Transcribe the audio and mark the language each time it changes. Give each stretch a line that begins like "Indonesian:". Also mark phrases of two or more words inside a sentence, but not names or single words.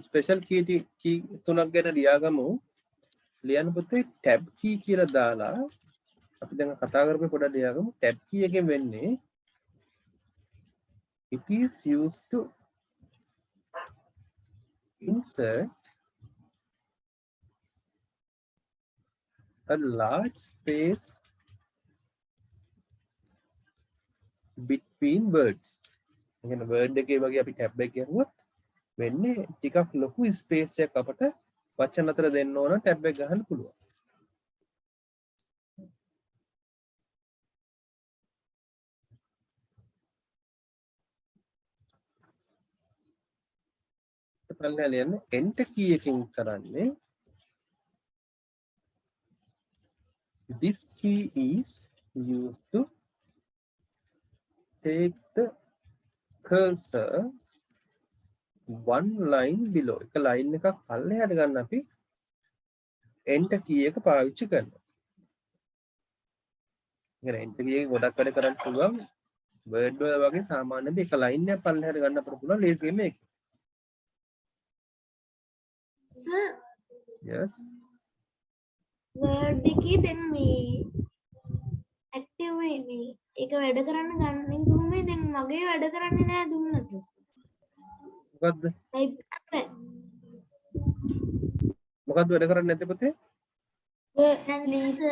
English: special key
Sinhala: තුනක් ගැන ලියාගමු ලියන්න පුතේ
English: tab key
Sinhala: කියලා දාලා අපි දැන් කතා කරපු පොඩක් ලියාගමු
English: tab key
Sinhala: එකෙන් වෙන්නේ
English: it is used to insert a large space between words.
Sinhala: يعني word එකේ වගේ අපි ටැබ් එක ගහුවොත් වෙන්නේ ටිකක් ලොකු ස්පේස් එකක් අපට වචන අතර දෙන්න ඕන ටැබ් එක ගහන්න පුළුවන්. පල්ලෙහාට යන්න
English: enter key
Sinhala: එකකින් කරන්නේ
English: this key is used to take the cursor one line below
Sinhala: එක line එකක් පල්ලෙහාට ගන්න අපි enter key එක පාවිච්චි කරනවා. ඉතින්
English: enter key
Sinhala: එක ගොඩක් වැඩ කරන්න පුළුවන් word වල වගේ සාමාන්‍යයෙන් එක line එකක් පල්ලෙහාට ගන්න අපිට පුළුවන් ලේසියෙන් මේක.
English: sir yes
Sinhala: word එකේ දැන් මේ active වෙන්නේ ඒක වැඩ කරන්න ගන්න දුන්නේ දැන් මගේ වැඩ කරන්නේ නෑ දුන්නට මොකද්ද type කරන්න මොකද්ද වැඩ කරන්නේ නැත්තේ පුතේ දැන් sir